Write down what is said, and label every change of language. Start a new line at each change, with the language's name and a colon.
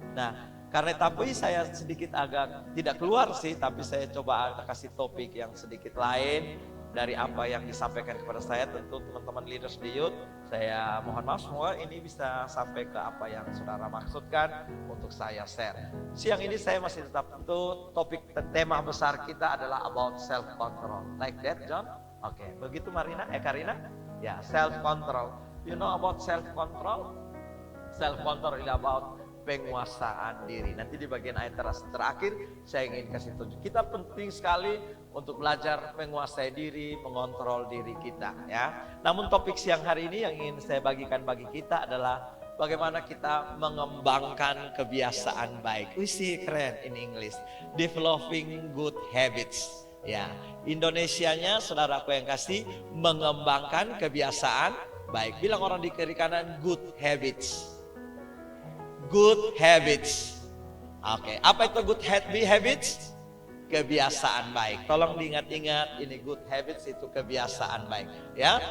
Indonesian: Nah, karena tapi saya sedikit agak tidak keluar sih, tapi saya coba kasih topik yang sedikit lain dari apa yang disampaikan kepada saya. Tentu teman-teman Leaders di Youth, saya mohon maaf semua ini bisa sampai ke apa yang saudara maksudkan untuk saya share. Siang ini saya masih tetap tentu topik tema besar kita adalah
English: about self control. Like that, John?
Indonesian: Oke, begitu
English: Karina? Ya, self control. You know about self control? Self control is about
Indonesian: penguasaan diri. Nanti di bagian ayat terakhir saya ingin kasih tunjuk. Kita penting sekali untuk belajar menguasai diri, mengontrol diri kita ya. Namun topik siang hari ini yang ingin saya bagikan bagi kita adalah bagaimana kita mengembangkan kebiasaan baik. Keren
English: in English. Developing good habits.
Indonesian: Ya, Indonesianya saudaraku yang kasih, mengembangkan kebiasaan baik. Bilang orang di kiri kanan, good habits. Good habits. Oke, apa itu good habits? Kebiasaan baik. Tolong diingat-ingat, ini good habits itu kebiasaan baik ya.